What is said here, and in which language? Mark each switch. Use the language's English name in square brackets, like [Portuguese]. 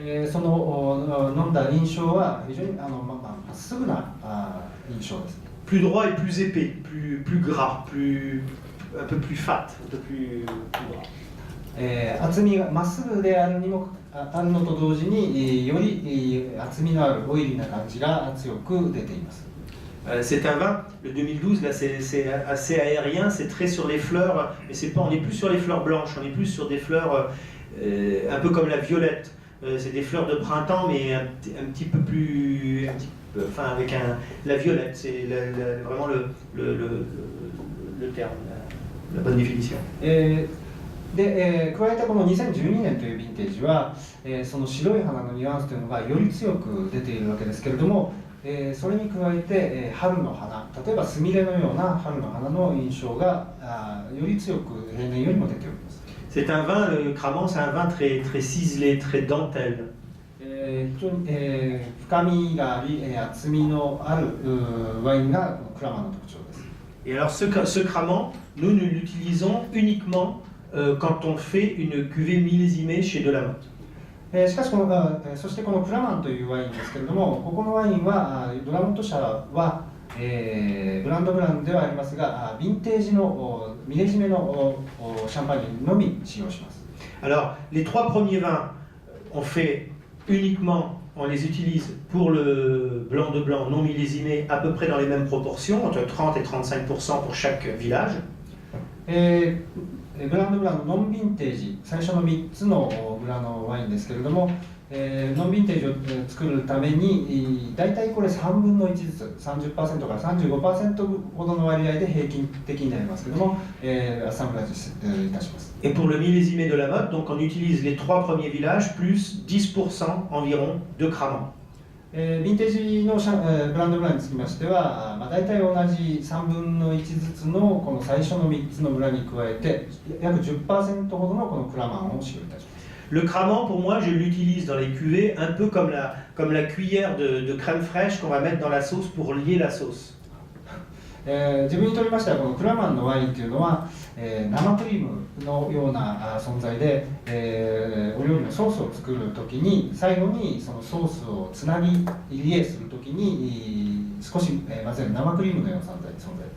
[Japanese] その飲んだ印象は非常にまっすぐな印象です。 [French] Plus droit et plus épais, plus gras, un peu plus fat, un peu plus gras. [Japanese] 厚みがまっすぐであるのと同時により厚みのあるオイリーな感じが強く出ています。 [French] C'est un vin, le 2012, là c'est assez aérien, c'est très sur les fleurs, mais on n'est plus sur les fleurs blanches, on est plus sur des fleurs un peu comme la violette. C'est des fleurs de printemps, mais un petit peu plus, enfin avec la violette, c'est vraiment le terme, la bonne définition. [Japanese] で加えてこの2012年というヴィンテージは、その白い花のニュアンスというのがより強く出ているわけですけれども、それに加えて、春の花、例えばスミレのような春の花の印象がより強く平年よりも出ております。 [French] C'est un vin, le Cramant, c'est un vin très ciselé, très dentelle. [Japanese] 深みがあり、厚みのあるワインがクラマンの特徴です。 [French] Et alors ce Cramant, nous l'utilisons uniquement quand on fait une cuvée millésimée chez Delamotte. [Japanese] しかしそしてこのクラマンというワインですけれども、ここのワインはドラモット社は、ブランドブランではありますが、ヴィンテージのミレジメのシャンパーニュのみ使用します。 [French] Alors les trois premiers vins, on fait uniquement, on les utilise pour le blanc de blanc non millésimé à peu près dans les mêmes proportions, entre 30 et 35% pour chaque village. [Japanese] ブランドブランのノンヴィンテージ、最初の3つの村のワインですけれども、ノンヴィンテージを作るために大体これ3分の1ずつ 30% から 35% ほどの割合で平均的になりますけれども、アッサンブラジいたします。 [French] Et pour le millésimé de la Motte, donc on utilise les trois premiers villages plus 10% environ de Cramant. [Japanese] ヴィンテージのブランドブランにつきましては、大体同じ3分の1ずつのこの最初の3つの村に加えて約 10% ほどのこのクラマンを使用いたします。 [French] Le Cramant, pour moi, je l'utilise dans les cuvées un peu comme la cuillère de crème fraîche qu'on va mettre dans la sauce pour lier la sauce. [Japanese] 自分にとりましてはこのクラマンのワインというのは、生クリームのような存在で、お料理のソースを作るときに最後にそのソースをつなぎリエするときに少し混ぜる生クリームのような存在です。